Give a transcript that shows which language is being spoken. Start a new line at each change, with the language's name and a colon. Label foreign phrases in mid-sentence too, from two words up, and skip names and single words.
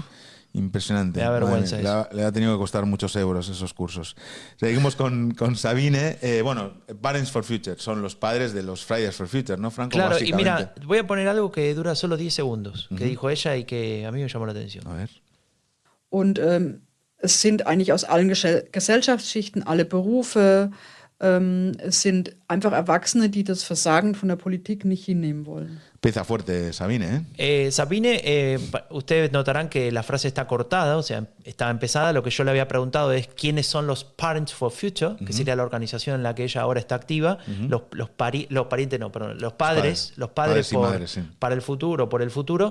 Spanish: Impresionante. Me da vergüenza le ha tenido que costar muchos euros esos cursos. Seguimos con Sabine. Bueno, Parents for Future son los padres de los Fridays for Future, ¿no, Franco? Claro, y mira, voy a poner algo que dura solo 10 segundos, que dijo ella y que a mí me llamó la atención. A ver.
German: Und es sind eigentlich aus allen Gesellschaftsschichten, alle Berufe, es sind einfach Erwachsene, die das Versagen von der Politik nicht hinnehmen wollen.
Spanish: Empieza fuerte Sabine, ¿eh? Sabine, ustedes notarán que la frase está cortada, o sea, está empezada. Lo que yo le había preguntado es quiénes son los Parents for Future, que sería la organización en la que ella ahora está activa. Los padres para el futuro, por el futuro.